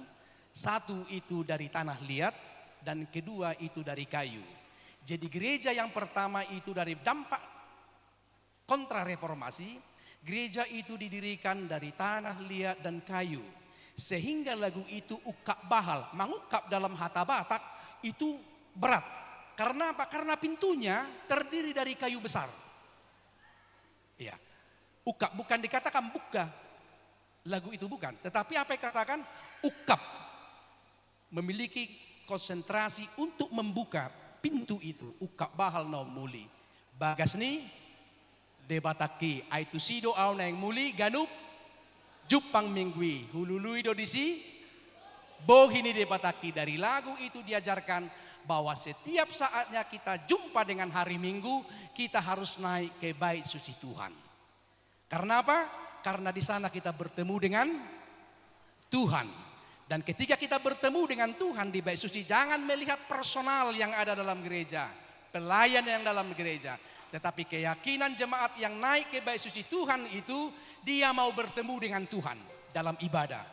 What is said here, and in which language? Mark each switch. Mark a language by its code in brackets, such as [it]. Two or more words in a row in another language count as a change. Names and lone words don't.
[id] Satu itu dari tanah liat dan kedua itu dari kayu. Jadi gereja yang pertama itu dari dampak kontra-reformasi, gereja itu didirikan dari tanah liat dan kayu. Sehingga lagu itu [bbc] ukap bahal, [id] mengukap dalam hata Batak itu berat. Karena apa? Karena pintunya terdiri dari kayu besar. Ya, ukap bukan dikatakan buka, lagu itu bukan. Tetapi apa yang katakan ukap, memiliki konsentrasi untuk membuka pintu itu. [bbc] Ukap bahal no muli. Bagas ni debataki aitu sido au neng muli ganup jupang minggui hulului do disi bohini debataki. [id] Dari lagu itu diajarkan bahwa setiap saatnya kita jumpa dengan hari Minggu kita harus naik ke bait suci Tuhan. Karena apa? Karena di sana kita bertemu dengan Tuhan. Dan ketika kita bertemu dengan Tuhan di bait suci, jangan melihat personal yang ada dalam gereja, pelayan yang dalam gereja, tetapi keyakinan jemaat yang naik ke bait suci Tuhan itu dia mau bertemu dengan Tuhan dalam ibadah.